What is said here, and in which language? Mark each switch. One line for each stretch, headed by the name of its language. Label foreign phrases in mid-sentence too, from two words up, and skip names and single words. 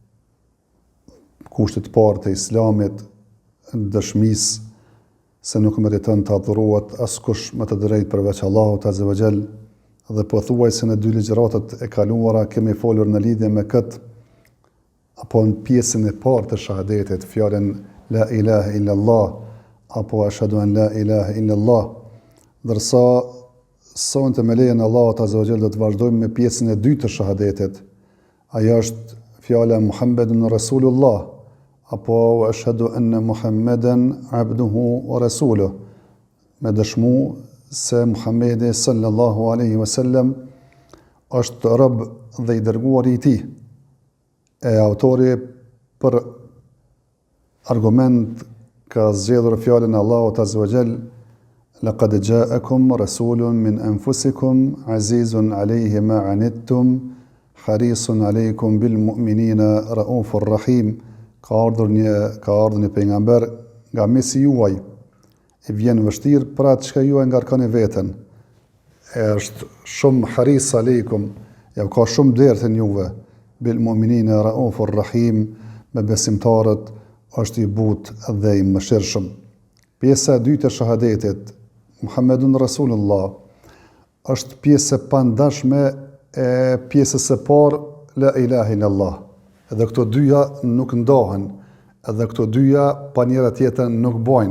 Albanian: kushtit parë të Islamit, dëshmisë se nuk meriton të adhurohet askush me të drejtë përveç Allahut
Arabic: عز وجل,
Albanian: dhe pothuajse në 2 ligjëratat e kaluara kemi folur në lidhje me këtë, apo në pjesën e parë të shahadetit, fjalën
Arabic: لا إله إلا الله
Albanian: apo
Arabic: أشهد أن لا إله إلا الله,
Albanian: ndërsa sonte me lejen e Allahut
Arabic: عز وجل
Albanian: do të vazhdojmë me pjesën e dytë të shahadetit. Ajo është fjala
Arabic: محمد رسول الله
Albanian: apo
Arabic: أشهد أن محمدا عبده ورسوله,
Albanian: me dëshmu se Muhammedi
Arabic: صلى الله عليه وسلم
Albanian: është rob dhe I dërguari I Tij. E autori për argument ka zgjedhur fjalën e Allahut
Arabic: عز وجل: لقد جاءكم رسول من أنفسكم عزيز عليه ما عنتم حريص عليكم بالمؤمنين رؤوف رحيم.
Albanian: Ka ardhur një pejgamber nga mesi juaj, I vjen vështirë për atë çka juaj ngarkoni veten. Është shumë
Arabic: حريص عليكم,
Albanian: ja ka shumë derë të juve,
Arabic: بالمؤمنين رؤوف رحيم,
Albanian: me besimtarët është I butë dhe I mëshirshëm. Pjesa e dytë e shahadetit,
Arabic: محمد رسول الله,
Albanian: është pjesë e pandashme e pjesës së parë
Arabic: لا إله إلا الله.
Albanian: Edhe këto dyja nuk ndahen, edhe këto dyja pa njëra tjetrën nuk bojnë.